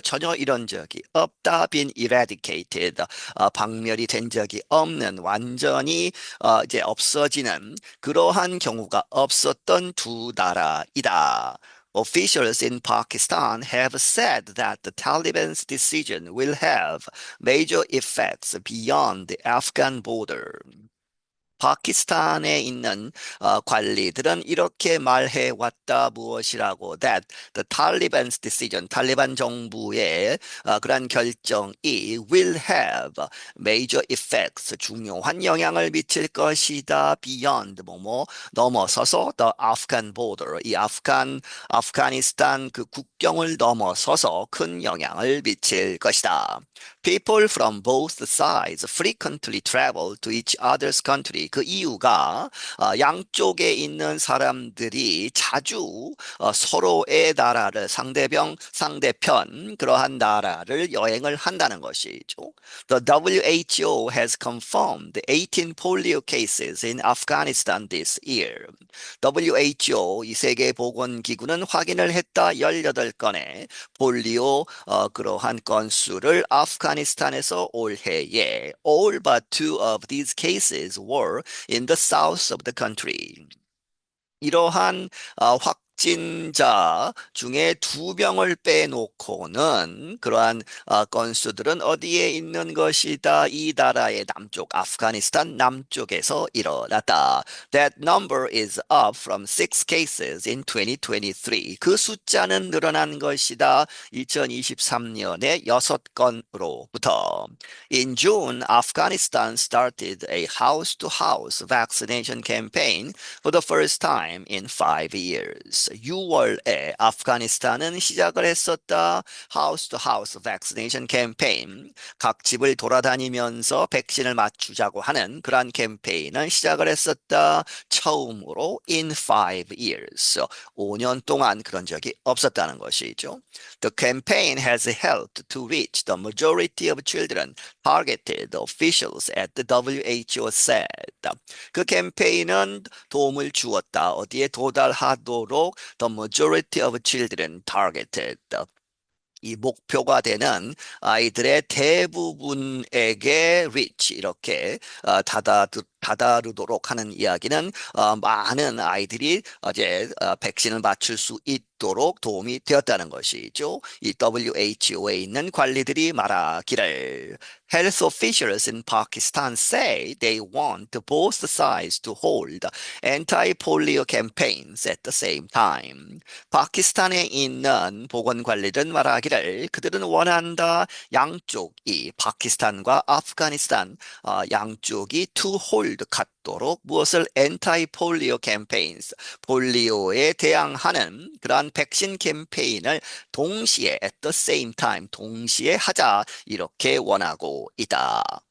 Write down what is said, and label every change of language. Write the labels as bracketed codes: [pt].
[ko] 전혀 이런 적이 없다. [en] been eradicated. [ko] 박멸이 된 적이 없는 완전히 이제 없어지는 그러한 경우가 없었던 두 나라이다. [en] Officials in Pakistan have said that the Taliban's decision will have major effects beyond the Afghan border. [ko] 파키스탄에 있는 관리들은 이렇게 말해 왔다. 무엇이라고? [en] That the Taliban's decision, [ko] 탈리반 정부의 그러한 결정이 [en] will have major effects, [ko] 중요한 영향을 미칠 것이다. Beyond 뭐뭐 넘어서서 [en] the Afghan border, [ko] 이 아프가니스탄 그 국경을 넘어서서 큰 영향을 미칠 것이다. [en] People from both sides frequently travel to each other's country. [ko] 그 이유가 양쪽에 있는 사람들이 자주 서로의 나라를 상대편 그러한 나라를 여행을 한다는 것이죠. [en] The WHO has confirmed 18 polio cases in Afghanistan this year. [ko] WHO 이 세계보건기구는 확인을 했다. 18건의 폴리오 그러한 건수를 아프가니스탄에서 올해에 [en] all but two of these cases were in the south of the country. [ko] 이러한 확진자 중에 2명을 빼놓고는 그러한 건수들은 어디에 있는 것이다? 이 나라의 남쪽, 아프가니스탄 남쪽에서 일어났다. [en] That number is up from 6 cases in 2023. [ko] 그 숫자는 늘어난 것이다. 2023년에 6건으로부터. [en] In June, Afghanistan started a house-to-house vaccination campaign for the first time in 5 years. [ko] 6월에 아프가니스탄은 시작을 했었다. [en] House to House Vaccination Campaign. [ko] 각 집을 돌아다니면서 백신을 맞추자고 하는 그러한 캠페인을 시작을 했었다. 처음으로 [en] in 5 years. [ko] 5년 동안 그런 적이 없었다는 것이죠. [en] The campaign has helped to reach the majority of children targeted, officials at the WHO said. [ko] 그 캠페인은 도움을 주었다. 어디에 도달하도록 [en] the majority of children targeted. [ko] 이 목표가 되는 아이들의 대부분에게 reach 이렇게 다다르도록 하는 이야기는 많은 아이들이 이제 백신을 맞출 수 있도록 도움이 되었다는 것이죠. 이 WHO에 있는 관리들이 말하기를 [en] Health officials in Pakistan say they want both sides to hold anti-polio campaigns at the same time. [ko] 파키스탄에 있는 보건관리들은 말하기를 그들은 원한다. 양쪽이 파키스탄과 아프가니스탄 양쪽이 [en] to hold [ko] 갖도록 무엇을 [en] anti-polio campaigns [ko] 폴리오에 대항하는 그러한 백신 캠페인을 동시에 [en] at the same time [ko] 동시에 하자 이렇게 원하고 있다.